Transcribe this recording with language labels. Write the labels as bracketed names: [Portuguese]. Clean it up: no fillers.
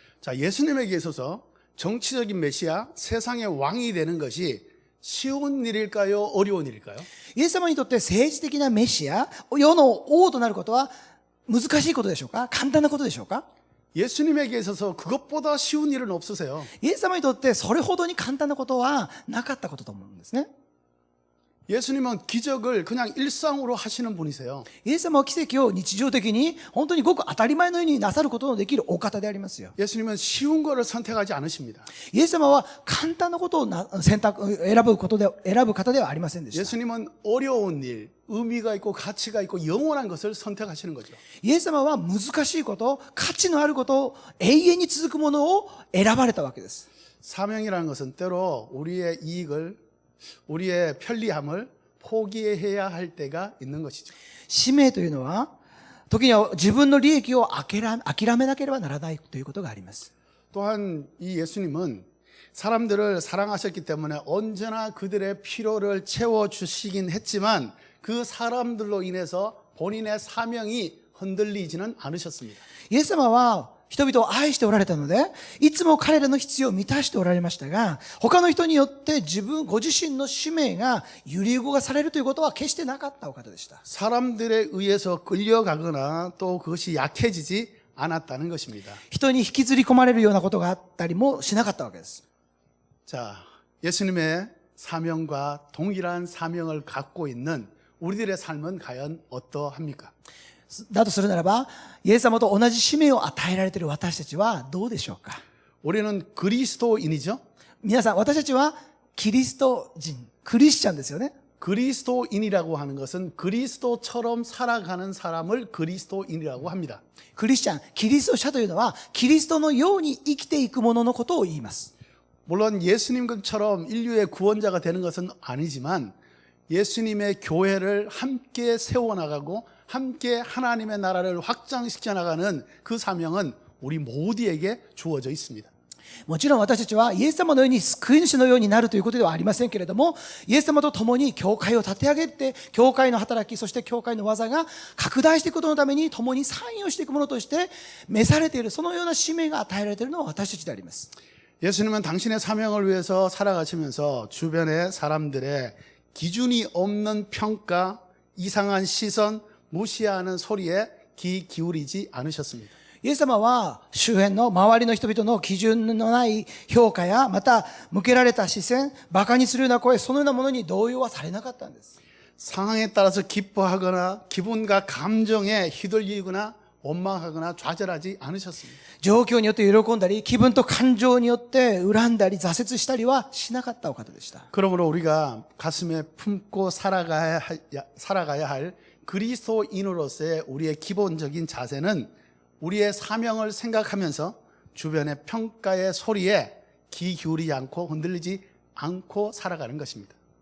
[Korean] 자, 예수님에게 있어서 정치적인 메시아, 세상의 왕이 되는 것이 쉬운 일일까요? 어려운 일일까요? [Japanese] イエス様にとって政治的なメシア、世の王となることは難しいことでしょうか？簡単なことでしょうか？ [Korean] 예수님에게 있어서 그것보다 쉬운 일은 없으세요. [Japanese] イエス様にとってそれほどに簡単なことはなかったことと思うんですね。 [Korean] 예수님은 기적을 그냥 일상으로 하시는 분이세요. [Japanese] イエス様は奇跡を日常的に本当にごく当たり前のようになさることのできるお方でありますよ。 [Korean] 예수님은 쉬운 거를 선택하지 않으십니다. [Japanese] イエス様は簡単なことを選ぶ方ではありませんでした。 [Korean] 예수님은 어려운 일, 의미가 있고 가치가 있고 영원한 것을 선택하시는 거죠. [Japanese] イエス様は難しいこと、価値のあることを永遠に続くものを選ばれたわけです。 [Korean] 사명이라는 것은 때로 우리의 이익을, 우리의 편리함을 포기해야 할 때가 있는 것이죠. [Japanese] 使命というのは、時には自分の利益を諦めなければならないということがあります。 [Korean] 또한 이 예수님은 사람들을 사랑하셨기 때문에 언제나 그들의 필요를 채워주시긴 했지만 그 사람들로 인해서 본인의 사명이 흔들리지는 않으셨습니다. [Japanese] イエス様は人々を愛しておられたので、いつも彼らの必要を満たしておられましたが、他の人によってご自身の使命が揺り動かされるということは決してなかったお方でした。 [Korean] 사람들에 의해서 끌려가거나 또 그것이 약해지지 않았다는 것입니다. [Japanese] 人に引きずり込まれるようなことがあったりもしなかったわけです。 [Korean] 자, 예수님의 사명과 동일한 사명을 갖고 있는 우리들의 삶은 과연 어떠합니까? [Japanese] だとするならば、イエス様と同じ使命を与えられている私たちはどうでしょうか？ [Korean] 우리는 그리스도인이죠. [Japanese] 皆さん、私たちはキリスト人、クリスチャンですよね。 [Korean] 그리스도인이라고 하는 것은 그리스도처럼 살아가는 사람을 그리스도인이라고 합니다. [Japanese] クリスチャン、キリスト者というのは、キリストのように生きていくもののことを言います。 [Korean] 물론 예수님처럼 인류의 구원자가 되는 것은 아니지만 예수님의 교회를 함께 세워나가고 함께 하나님의 나라를 확장시켜 나가는 그 사명은 우리 모두에게 주어져 있습니다. [Japanese] もちろん私たちはイエス様のように救い主のようになるということではありませんけれども、イエス様と共に教会を立て上げて、教会の働き、そして教会の技が拡大していくことのために共に参与していくものとして召されている、そのような使命が与えられているのは私たちであります。 [Korean] 예수님은 당신의 사명을 위해서 살아가시면서 주변의 사람들의 기준이 없는 평가, 이상한 시선, 무시하는 소리에 귀 기울이지 않으셨습니다. [Japanese] イエス様は周辺の周りの人々の基準のない評価や、また向けられた視線、馬鹿にするような声、そのようなものに動揺はされなかったんです。 [Korean] 상황에 따라서 기뻐하거나 기분과 감정에 휘둘리거나 원망하거나 좌절하지 않으셨습니다. [Japanese] 状況によって喜んだり、気分と感情によって恨んだり、挫折したりはしなかったお方でした。 [Korean] 그러므로 우리가 가슴에 품고 살아가야 할 그리스도인으로서의 우리의 기본적인 자세는 우리의 사명을 생각하면서 주변의 평가의 소리에 귀 기울이지 않고 흔들리지 않고 살아가는 것입니다.